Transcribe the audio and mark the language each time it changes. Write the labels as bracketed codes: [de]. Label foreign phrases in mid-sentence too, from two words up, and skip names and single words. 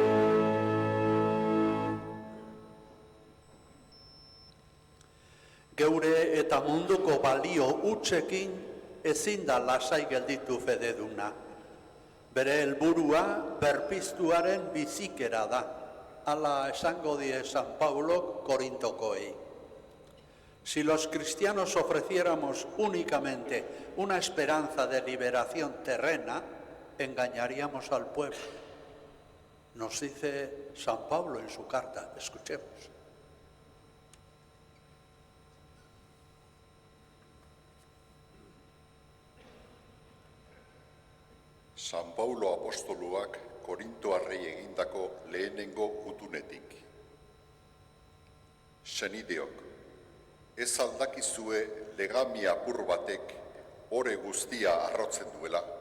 [eu] Geure eta munduko balio hutsekin ezin da lasai gelditu fededuna. Bere helburua berpiztuaren bizikera da. Hala esango die San Pablo Korintokoei. [es] Si los cristianos ofreciéramos únicamente una esperanza de liberación terrena, engañaríamos al pueblo. Nos dice San Pablo en su carta. Escuchemos. [eu] San Paulo apostoluak Korintoarrei egindako lehenengo gutunetik. Senideok, ez aldakizue legami apur batek ore guztia arrotzen duela?